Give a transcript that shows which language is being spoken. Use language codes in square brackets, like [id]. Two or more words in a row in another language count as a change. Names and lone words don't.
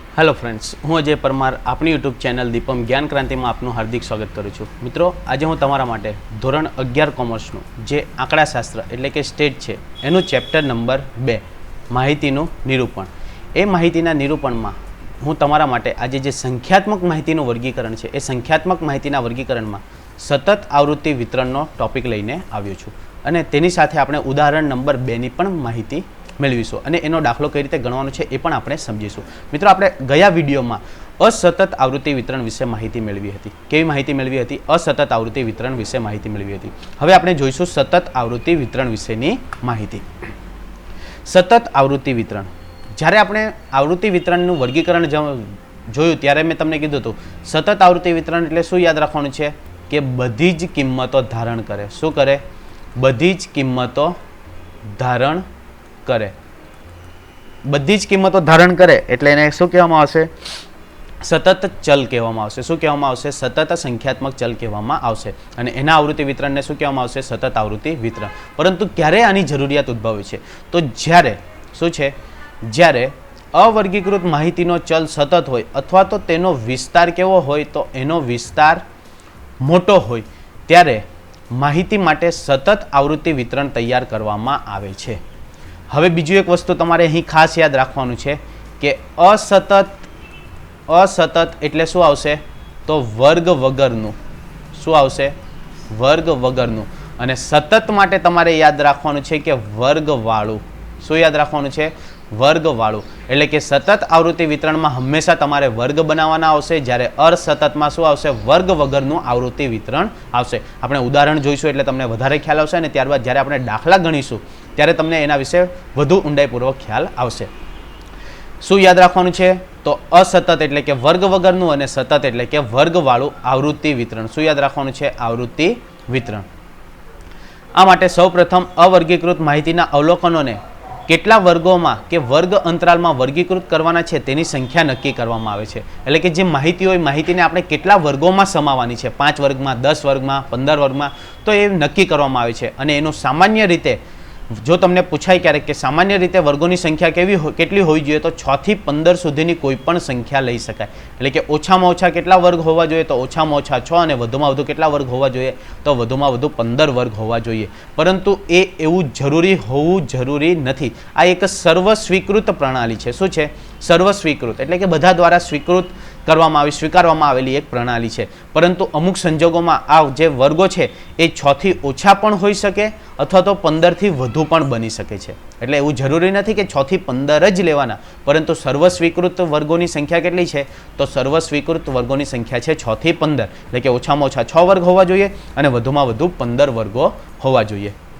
[en] hello friends, [gu] હું અજય પરમાર અપની [en] YouTube channel [gu] દીપમ જ્ઞાન ક્રાંતિ માં આપનું હાર્દિક સ્વાગત કરું છું। મિત્રો, આજ હું તમારા માટે ધોરણ 11 કોમર્સનું જે આંકડાશાસ્ત્ર એટલે કે સ્ટેટ છે એનું [en] chapter number [gu] 2 માહિતીનું નિરૂપણ। એ માહિતીના નિરૂપણમાં હું તમારા માટે આજે જે સંખ્યાત્મક માહિતીનું વર્ગીકરણ છે એ સંખ્યાત્મક માહિતીના વર્ગીકરણમાં સતત આવૃત્તિ વિતરણનો ટોપિક લઈને આવ્યો છું અને તેની સાથે આપણે ઉદાહરણ નંબર 2 ની પણ માહિતી મેળવીશું અને એનો દાખલો કઈ રીતે ગણવાનો છે એ પણ આપણે સમજીશું। મિત્રો, આપણે ગયા વિડીયોમાં અસતત આવૃત્તિ વિતરણ વિશે માહિતી મેળવી હતી। કેવી માહિતી મેળવી હતી? અસતત આવૃત્તિ વિતરણ વિશે માહિતી મેળવી હતી। હવે આપણે જોઈશું સતત આવૃત્તિ વિતરણ વિશેની માહિતી। સતત આવૃત્તિ વિતરણ, જ્યારે આપણે આવૃત્તિ વિતરણનું વર્ગીકરણ જોયું ત્યારે મેં તમને કીધું હતું સતત આવૃત્તિ વિતરણ એટલે શું યાદ રાખવાનું છે કે બધી જ કિંમતો ધારણ કરે। શું કરે? બધી જ કિંમતો ધારણ કરે। બધી જ કિંમતો ધારણ કરે એટલે એને શું કહેવામાં આવશે? સતત ચલ કહેવામાં આવશે। શું કહેવામાં આવશે? સતત સંખ્યાત્મક ચલ કહેવામાં આવશે અને એના આવૃત્તિ વિતરણને શું કહેવામાં આવશે? સતત આવૃત્તિ વિતરણ। પરંતુ ક્યારે આની જરૂરિયાત ઉદ્ભવે છે? તો જ્યારે શું છે? જ્યારે અવર્ગીકૃત માહિતીનો ચલ સતત હોય અથવા તો તેનો વિસ્તાર કેવો હોય તો એનો વિસ્તાર મોટો હોય ત્યારે માહિતી માટે સતત આવૃત્તિ વિતરણ તૈયાર કરવામાં આવે છે। હવે બીજૂ એક વસ્તુ તમારે અહીં ખાસ યાદ રાખવાનું છે કે અસતત એટલે શું આવશે? તો વર્ગ વગરનું। શું આવશે? વર્ગ વગરનું। અને સતત માટે તમારે યાદ રાખવાનું છે કે વર્ગવાળું। શું યાદ રાખવાનું છે? વર્ગવાળું। એટલે કે સતત આવૃત્તિ વિતરણમાં હમેશા તમારે વર્ગ બનાવવાના આવશે, જ્યારે અસતતમાં શું આવશે? વર્ગ વગરનું આવૃત્તિ વિતરણ આવશે। આપણે ઉદાહરણ જોઈશું એટલે તમને વધારે ખ્યાલ આવશે અને ત્યારબાદ જ્યારે આપણે દાખલા ગણીશું ત્યારે તમને એના વિષે વધુ ઊંડાઈપૂર્વક ખ્યાલ આવશે। શું યાદ રાખવાનું છે? તો અસતત એટલે કે વર્ગ વગરનું અને સતત એટલે કે વર્ગવાળું આવૃત્તિ વિતરણ। શું યાદ રાખવાનું છે? આવૃત્તિ વિતરણ। આ માટે સૌપ્રથમ અવર્ગીકૃત માહિતીના અવલોકનોને કેટલા વર્ગોમાં કે વર્ગ અંતરાલમાં વર્ગીકૃત કરવાના છે તેની સંખ્યા નક્કી કરવામાં આવે છે। એટલે કે જે માહિતી હોય માહિતીને આપણે કેટલા વર્ગોમાં સમાવવાની છે, 5 વર્ગમાં, 10 વર્ગમાં, 15 વર્ગમાં, તો એ નક્કી કરવામાં આવે છે અને એનો સામાન્ય રીતે જો તમને પૂછાય ક્યારેક કે સામાન્ય રીતે વર્ગોની સંખ્યા કેટલી હોવી જોઈએ તો 6 થી 15 સુધીની કોઈપણ સંખ્યા લઈ શકાય। એટલે કે ઓછામાં ઓછા કેટલા વર્ગ હોવા જોઈએ તો ઓછામાં ઓછા 6 અને વધુમાં વધુ કેટલા વર્ગ હોવા જોઈએ તો વધુમાં વધુ 15 વર્ગ હોવા જોઈએ। પરંતુ એ એવું જરૂરી હોવું જરૂરી નથી। આ એક સર્વસ્વીકૃત પ્રણાલી છે। શું છે? સર્વસ્વીકૃત એટલે કે બધા દ્વારા સ્વીકૃત કરવામાં આવી સ્વીકારવામાં આવેલી એક પ્રણાલી છે। પરંતુ અમુક સંજોગોમાં આ જે વર્ગો છે એ 6 થી ઓછા પણ હોઈ શકે અથવા તો 15 થી વધુ પણ બની શકે છે। એટલે એવું જરૂરી નથી કે 6 થી 15 જ લેવાના, પરંતુ સર્વસ્વીકૃત વર્ગોની સંખ્યા કેટલી છે? તો સર્વસ્વીકૃત વર્ગોની સંખ્યા છે 6 થી 15। એટલે કે ઓછામાં ઓછા 6 વર્ગ હોવા જોઈએ અને વધુમાં વધુ 15 વર્ગો હોવા જોઈએ।